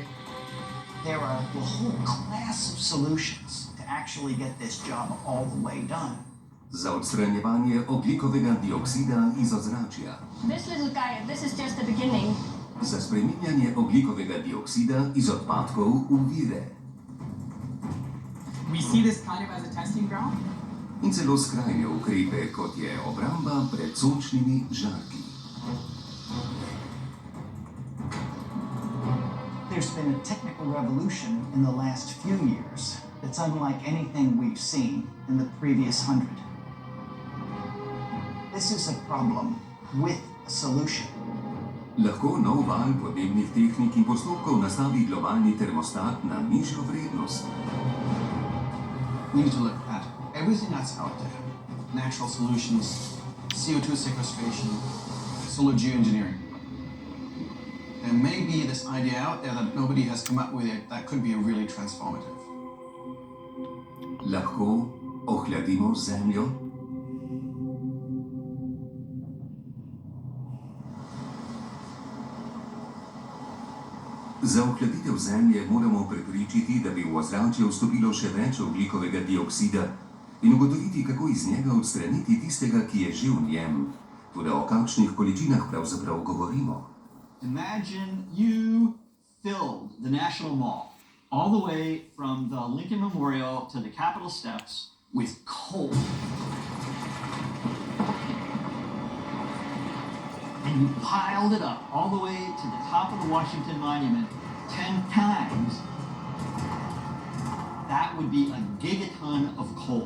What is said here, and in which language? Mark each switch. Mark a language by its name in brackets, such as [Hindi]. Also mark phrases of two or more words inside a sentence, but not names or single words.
[English] There are a whole class of solutions to actually get this job all the way done. [Slovenian] Za odstranjevanje ogljikovega dioksida iz ozračja. [English] This little guy, this is just the beginning. [Slovenian] Za spreminjanje ogljikovega dioksida iz odpadkov v vire. [English] We see this kind of as a testing ground. [Slovenian] In celo skrajne ukrepe, kot je obramba pred sončnimi žarki. [English] There's been a technical revolution in the last few years that's unlike anything we've seen in the previous 100. This is a problem with a solution. [Slovenian] Lahko nov val podnebnih tehnik in postopkov nastavi globalni termostat na nižjo vrednost. [English] We need to look at everything that's out there. Natural solutions, CO2 sequestration, solar geoengineering. There may be this idea out there that nobody has come up with it that could be really transformative. [Slovenian] Lahko ohladimo Zemljo? Za ohladitev Zemlje moramo preprečiti, da bi v ozračje vstopilo še več ogljikovega dioksida in ugotoviti, kako iz njega odstraniti tistega, ki je že v njem. Toda o kakšnih količinah pravzaprav govorimo? [English] Imagine you filled the National Mall all the way from the Lincoln Memorial to the Capitol steps with coal. and you piled it up all the way to the top of the Washington Monument 10 times, that would be a gigaton of coal.